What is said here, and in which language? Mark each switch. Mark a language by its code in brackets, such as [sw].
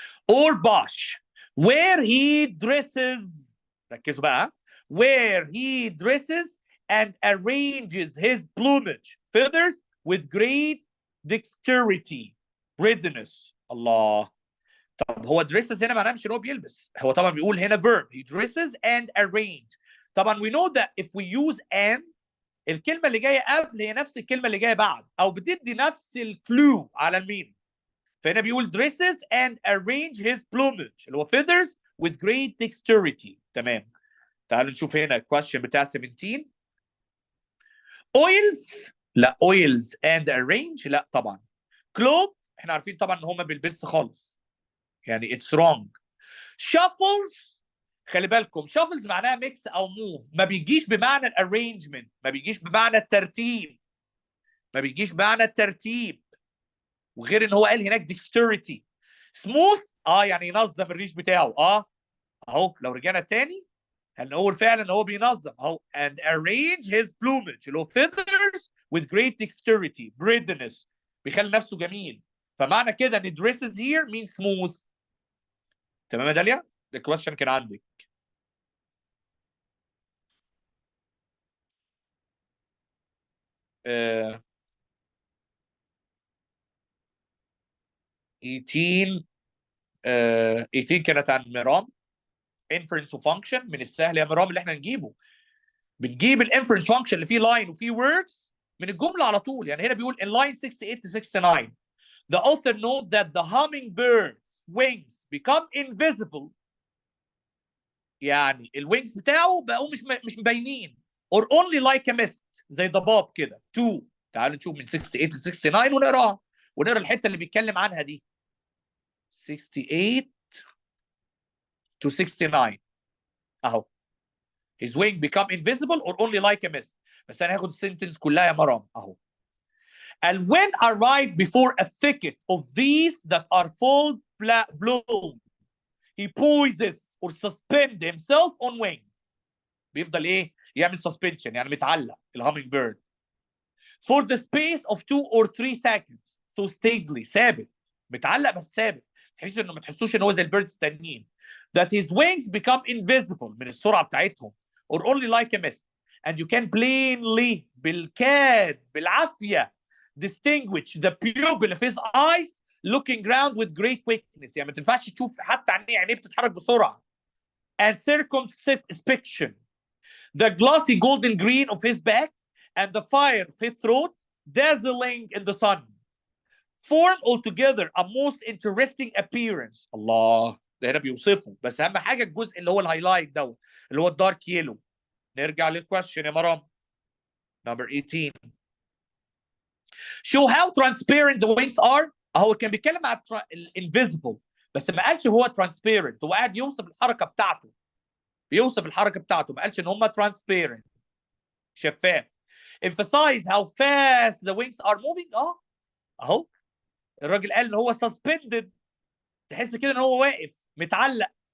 [en] or bush where he dresses. [ar] ركزوا بقى. [en] where he dresses and arranges his plumage feathers with great dexterity readiness. [ar] الله. طب هو dresses هنا معناه مش ان هو بيلبس، هو طبعا بيقول هنا [en] verb he dresses and arrange. [ar] طبعا [en] we know that if we use and [ar] الكلمه اللي جايه قبل هي نفس الكلمه اللي جايه بعد او بتدي نفس الكلو على المين. فهنا بيقول [en] dresses and arrange his plumage [ar] اللي هو [en] feathers with great dexterity. [ar] تمام. تعالوا نشوف هنا الكويشن بتاع 17. [en] oils لا، oils and arrange [ar] لا طبعا. clothes احنا عارفين طبعا ان هو ما بيلبسش خالص، يعني [en] it's wrong. [ar] shuffles خلي بالكم shuffles معناها mix او move، ما بيجيش بمعنى الارينجمنت، ما بيجيش بمعنى الترتيب، ما بيجيش بمعنى الترتيب. وغير ان هو قال هناك dexterity. smooth يعني ينظم الريش بتاعه. اهو لو رجعنا تاني هنقول فعلا ان هو بينظم اهو [en] and arrange his plumage [ar] اللي هو [en] feathers with great dexterity readiness، [ar] بيخلي نفسه جميل. فمعنى كده ان [en] dresses here means smooth. [ar] تمام يا داليا؟ [en] the question [ar] كان عندك. uh, 18 كانت عن مرام inference وfunction. من السهل يا مرام اللي احنا نجيبه، بنجيب الانفرنس فانكشن اللي فيه لاين وفيه words من الجمله على طول. يعني هنا بيقول [en] in line 68 to 69 the author note that the hummingbird's wings become invisible. [ar] يعني الوينجز بتاعه بقوا مش مبينين [en] or only like a mist [ar] زي ضباب كده. 2 تعالوا نشوف من 68 ل 69 ونقراها ونقرا الحته اللي بيتكلم عنها دي. [en] 68 to 69 اهو. his wing become invisible or only like a mist. [ar] بس انا هاخد السنتنس كلها يا مرام اهو. [en] And when arrived before a thicket of these that are full blown, he poises or suspend himself on wing. [ar] بيفضل ايه؟ يعمل suspension يعني متعلق الهامينج بيرد. [en] For the space of 2 or 3 seconds. So steadily [ar] ثابت، متعلق بس ثابت. تحسوا انه ما تحسوش ان هو زي البيردز التانيين. [en] That his wings become invisible [ar] من السرعه بتاعتهم [en] or only like a mist, and you can plainly [ar] بالعافية [en] distinguish the pupil of his eyes looking round with great quickness. [ar] يعني ما تنفعش تشوف حتى عينيه بتتحرك بسرعة. [en] And circumspection, the glossy golden green of his back and the fire of his throat dazzling in the sun form altogether a most interesting appearance. [ar] الله، ده هنا بيوصفه، بس اهم حاجه الجزء اللي هو الهايلايت دوت اللي هو الدارك يلو. نرجع للكويشن يا مرام. [en] Number 18. Show how transparent the wings are. [ar] هو كان بيتكلم على الانفيزبل بس ما قالش هو transparent، هو قاعد يوصف الحركه بتاعته. بيوصف الحركه بتاعته، ما قالش ان هم transparent شفاف. [en] Emphasize how fast the wings are moving. [ar] اهو الراجل قال ان هو suspended، تحس كده ان هو واقف متعلق.